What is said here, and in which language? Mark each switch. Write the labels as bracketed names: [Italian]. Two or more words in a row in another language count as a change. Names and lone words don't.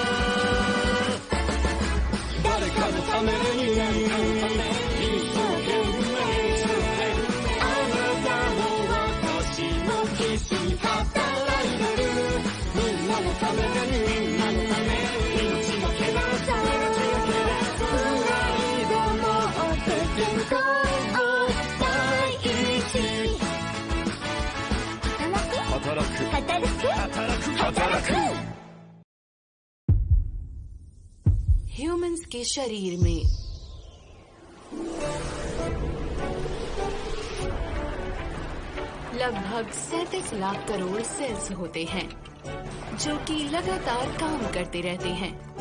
[Japanese] 誰かのために一生懸命あなたも私も必死に働いてるみんなのために命のけなさプライドもって健康を第一働く [Hindi] ह्यूमंस के शरीर में लगभग 37 लाख करोड़ सेल्स होते हैं जो कि लगातार काम करते रहते हैं।